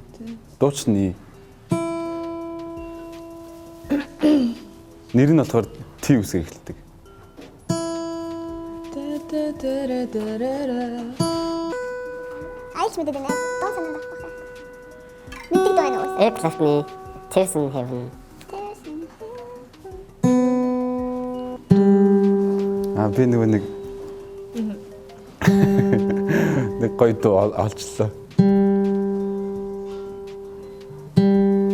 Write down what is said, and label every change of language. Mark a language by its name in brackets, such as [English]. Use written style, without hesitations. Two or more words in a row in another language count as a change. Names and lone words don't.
[Mongolian] Дуучна И. Нэр нь болохоор Т үсгээр эхэлдэг. Айч мэдээд байна. Доо санаад авах. Мэддэг доо энэ. [English] Earth left me, tears in heaven. [Mongolian] Би нэг нэг гоё дуу олчлоо.